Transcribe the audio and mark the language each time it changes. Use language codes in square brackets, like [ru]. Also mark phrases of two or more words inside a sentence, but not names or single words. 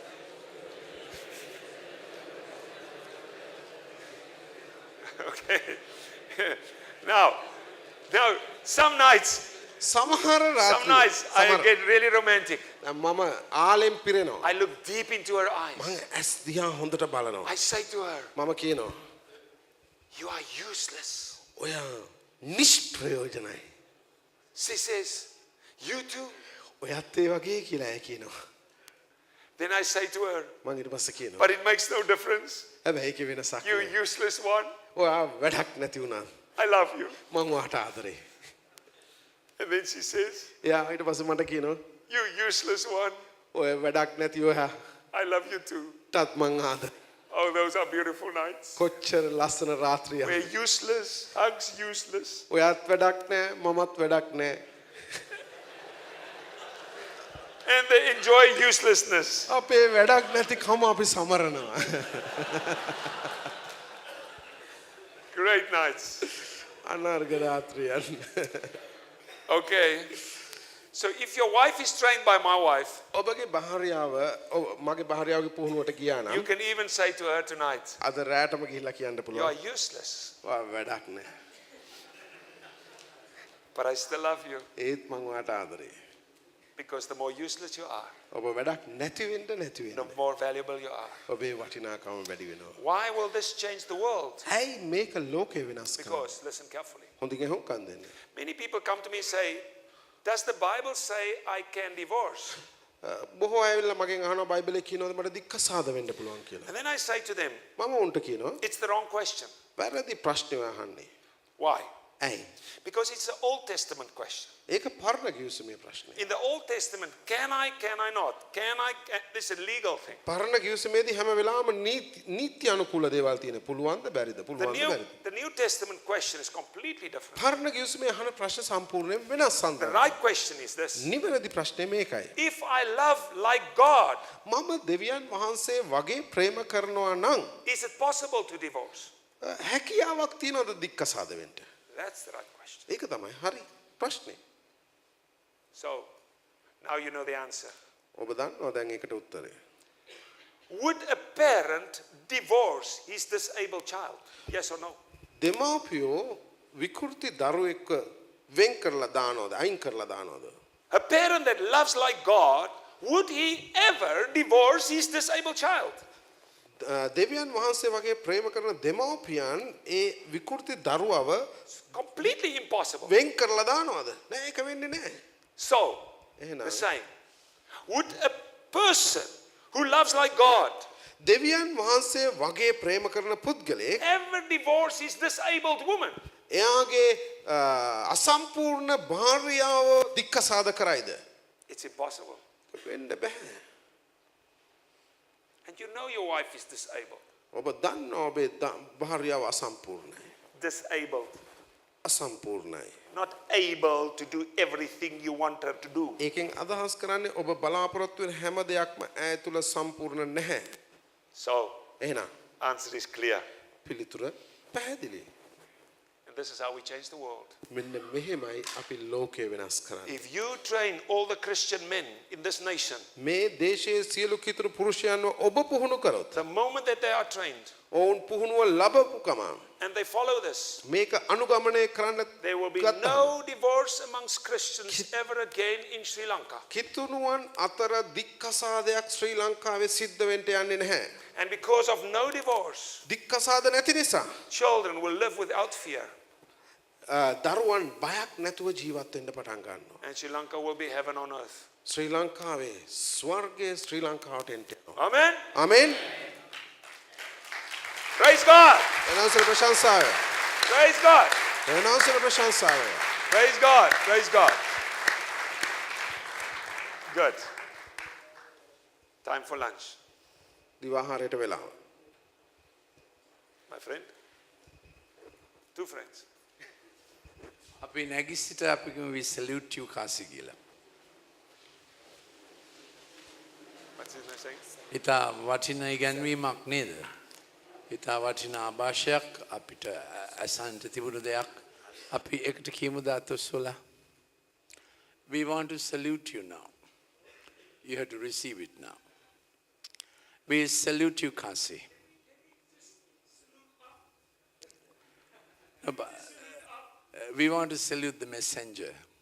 [en] Okay. Now, some nights [si] සමහර රාත්‍රී [en] I get really romantic. [si] මම ආලෙන් පිරෙනවා. [en] I look deep into her eyes. [si] මම ඇස් දිහා හොඳට බලනවා. [en] I say to her, [si] මම කියනවා [en] you are useless. [si] ඔයා නිෂ්ප්‍රයෝජනයි. [en] She says, you too. [si] ඔයත් ඒ වගේ කියලා ඇය කියනවා. [en] Then I say to her, [si] මං ඊට පස්සේ කියනවා. [en] but it makes no difference. [si] හැබැයි ඒකේ වෙනසක් [en] You [si] නෑ. [en] useless one. [si] ඔයා වැඩක් නැති වුණා. [en] I love you. [si] මං ඔයාට ආදරේ. [en] And then she says, [si] එයා ඊට පස්සේ මට කියනවා [en] you useless one. [si] ඔය වැඩක් නැති ඔයා [en] I love you too. [si] ටත් මං ආදරේ. [en] Oh, those are beautiful nights. [si] කොච්චර ලස්සන රාත්‍රියක්. [en] We're useless. Hugs useless. [si] ඔයාත් වැඩක් නෑ මමත් වැඩක් නෑ. [en] And they enjoy uselessness. [si] අපේ වැඩක් නැති කම අපි සමරනවා. [en] Great nights. [si] අනර්ග රාත්‍රියන්. [en] Okay. So if your wife is trained by my wife, [si] ඔබගේ භාර්යාව මගේ භාර්යාවගේ පුහුණුවට ගියා [en] you [si] නම් [en] can even say to her tonight, [si] අද රැටම ගිහිල්ලා කියන්න [en] you [si] පුළුවන්. [en] are useless, [si] ඔයා වැඩක් නෑ. [en] but I still love you. [si] ඒත් මං ඔයාට ආදරේ. [en] Because the more useless you are, [si] ඔබ වැඩක් නැති වෙන්න [en] the more valuable you are. [si] ඔබේ වටිනාකම වැඩි වෙනවා. [en] Why will this change the world? [si] ඇයි මේක ලෝකේ වෙනස් කරන්නේ? [en] Because, listen carefully. [si] හොඳින් අහුම්කම් දෙන්න. [en] Many people come to me and say, does the Bible say I can divorce? [si] බොහෝ අය ඇවිල්ලා මගෙන් අහනවා බයිබලයේ කියනවාද මට දික්කසාද වෙන්න පුළුවන් කියලා. [en] And then I say to them, [si] මම උන්ට කියනවා [en] it's the wrong question. [si] වැරදි ප්‍රශ්නයක් අහන්නේ. [en] Why? [si] ඇයි? [en] Because it's an Old Testament question. [si] ඒක පරණ කිව්සමේ ප්‍රශ්නේ. [en] In the Old Testament, can I not? This is a legal thing. [si] පරණ කිව්සමේදී හැම වෙලාවෙම නීති අනුකූල දේවල් තියෙන. පුළුවන්ද බැරිද? පුළුවන්ද බැරිද? [en] The New Testament question is completely different. [si] පරණ කිව්සමේ අහන ප්‍රශ්න සම්පූර්ණයෙන් වෙනස් [en] The [si] සම්බන්ධයි. [en] right question is this. [si] නිවැරදි ප්‍රශ්නේ මේකයි. [en] If I love like God, [si] මම දෙවියන් වහන්සේ වගේ ප්‍රේම කරනවා නම් [en] is it possible to divorce? [si] හැකියාවක් තියනවද දික්කසාද වෙන්න? [en] That's the right question. [si] ඒක තමයි හරි ප්‍රශ්නේ. [en] So, now you know the answer. [si] ඔබ දන්නවා දැන් ඒකට උත්තරේ. [en] Would a parent divorce his disabled child? Yes or no? [si] දෙමාපියෝ විකෘති දරුවෙක්ව වෙන් කරලා දානවද? අයින් කරලා දානවද? [en] A parent that loves like God, would he ever divorce his disabled child? [si] දෙවියන් වහන්සේ වගේ ප්‍රේම කරන දෙමාපියන් ඒ විකෘති දරුවව [en] Completely impossible. [si] වෙන් කරලා දානවද? නෑ ඒක වෙන්නේ නෑ. [en] So, [si] එහෙනම් [en] the same. Would a person who loves like God [si] දෙවියන් වහන්සේ වගේ ප්‍රේම කරන පුද්ගලයෙක් [en] ever divorce his disabled woman? [si] එයාගේ අසම්පූර්ණ භාර්යාව දික්කසාද කරයිද? [en] It's impossible. [si] වෙන්න බෑ. [en] And you know your wife is disabled. [si] ඔබ දන්නවා ඔබේ භාර්යාව අසම්පූර්ණයි. [en] Disabled. [si] අසම්පූර්ණයි. [en] Not able to do everything you want her to do. [si] ඒකෙන් අදහස් කරන්නේ ඔබ බලාපොරොත්තු වෙන හැම දෙයක්ම ඈ තුල සම්පූර්ණ නැහැ. [en] So, [si] එහෙනම් [en] answer is clear. [si] පිළිතුර පැහැදිලි. [en] And this is how we change the world. [si] මෙන්න මෙහෙමයි අපි ලෝකය වෙනස් කරන්නේ. [en] If you train all the Christian men in this nation, [si] මේ දේශයේ සියලු කිතුරු පුරුෂයන්ව ඔබ පුහුණු කරොත් [en] the moment that they are trained [si] ඔවුන් පුහුණුව ලැබපු ගමන් [en] and they follow this, [si] මේක අනුගමනය කරන්න [en] there will be [si] ගත්තහම [en] no divorce amongst Christians ever again in Sri Lanka. [si] කිතුණුවන් අතර දික්කසාදයක් ශ්‍රී ලංකාවේ සිද්ධ වෙන්න යන්නේ නැහැ. [en] And because of no divorce, [si] දික්කසාද නැති නිසා [en] children will live without fear. [si] දරුවන් බයක් නැතුව ජීවත් වෙන්න පටන් ගන්නවා. [en] And Sri Lanka will be heaven on earth. [si] ශ්‍රී ලංකාවේ ස්වර්ගයේ ශ්‍රී ලංකාවට එන්න යනවා. [en] Amen. [si] ආමෙන්. [en] Praise God. [si] එනවසර ප්‍රශංසාව. [en] Praise God. [si] එනවසර ප්‍රශංසාව. [en] Praise God. Praise God. Good. Time for lunch, [si] දිවාහාරයට වෙලාව. [en] my friend. Two friends. [si] අපි නැගිසිට අපි කියමු [en] we salute you [si] කාසි කියලා. [en] What's his name saying? [si] ඉතා වටිනා ඉගැන්වීමක් නේද? ඉතා වටිනා ආభాෂයක් අපිට අසන්ට තිබුණු දෙයක් අපි එකට කියමු දාතොස්සලා. [en] We want to salute you now. You have to receive it now. We salute you, Kasi. No, but, we want to salute the messenger.